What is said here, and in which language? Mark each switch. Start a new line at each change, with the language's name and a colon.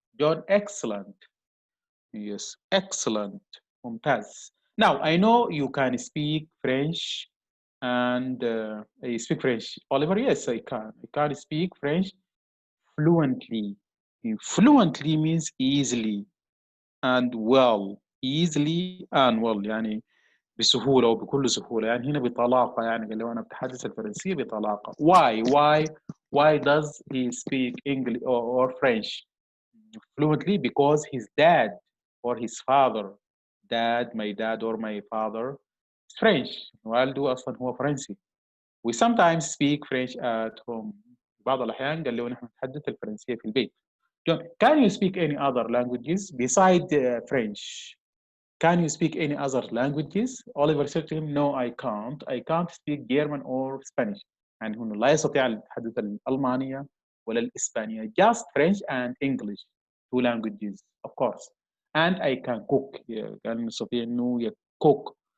English: John, excellent. Yes, excellent. ممتاز. Now, I know you can speak French and I speak French. Oliver, yes, I can. I can speak French fluently. Fluently means easily and well. Easily and well
Arabic: يعني بسهولة وبكل سهولة يعني هنا بطلاقة يعني قال لو أنا بتحدث الفرنسية بطلاقة.
English: Why does he speak English or French fluently? Because his dad or his father, my dad or my father is French.
Arabic: والده أصلا هو فرنسي.
English: We sometimes speak French at home.
Arabic: بعض الأحيان قال لي نحن نتحدث الفرنسية في البيت.
English: John, can you speak any other languages besides French? Can you speak any other languages? Oliver said to him, no, I can't. I can't speak German or Spanish.
Arabic: يعني هنا لا يستطيع التحدث الألمانية ولا الإسبانية.
English: Just French and English. Two languages, of course. And I can cook.
Arabic: كان يستطيع إنه cook.